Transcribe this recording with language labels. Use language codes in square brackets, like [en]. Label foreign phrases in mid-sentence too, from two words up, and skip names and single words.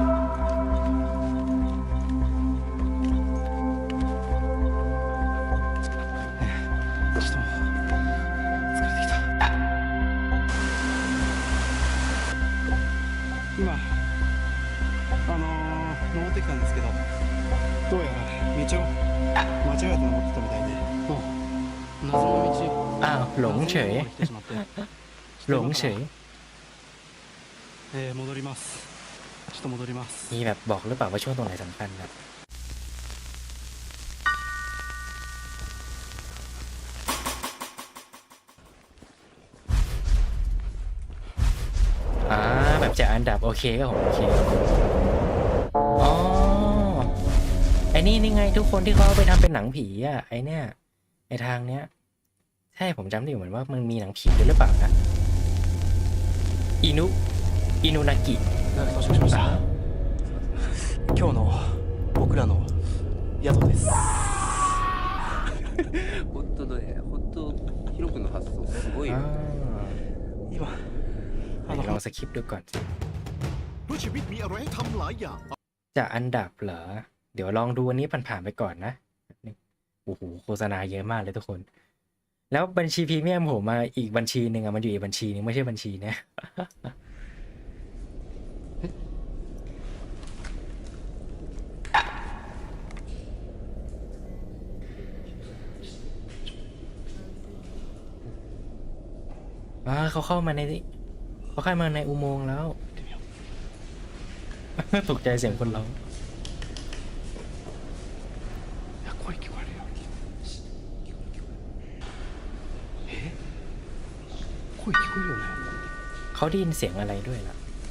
[ja] 今登ってきたんですけどどうやら道を間違えて登ってたみたいでもう謎の道 [th] อ้าวหลงเฉย [ja] 来てしまって [th] หลงเฉย [ja] 戻りますちょっと戻ります [th] มีแบบบอกหรือเปล่าว่าช่วงตรงไหนสำคัญนะแบบจะอันดับโอเคก็ผมโอเคอ๋อไอ้นี่ไงทุกคนที่เขาเอาไปทำเป็นหนังผีอ่ะไอ้เนี่ยไอ้ทางเนี้ยใช่ผมจำได้อยู่เหมือนว่ามันมีหนังผีด้วยหรือเปล่านะอินุนากิ [ja] 到着しました今日の僕らの宿です本当だね本当ヒロ君の発想すごいよ今 [th] ลองสคริปต์ดูก่อนสิ ด้วยชีวิตมีอะไรให้ทำหลายอย่าง จะอันดับเหรอเดี๋ยวลองดูอันนี้ผ่านๆไปก่อนนะโอ้โหโฆษณาเยอะมากเลยทุกคนแล้วบัญชีพรีเมียมผมมาอีกบัญชีหนึ่งอะมันอยู่อีกบัญชีนึงไม่ใช่บัญชีเนี้ย เขาเข้ามาในอุโมงค์แล้วตกใจเสียงคนร้อง [ja] 声聞こえるよ声聞こえるよね [th] เขาได้ยินเสียงอะไรด้วยล่ะ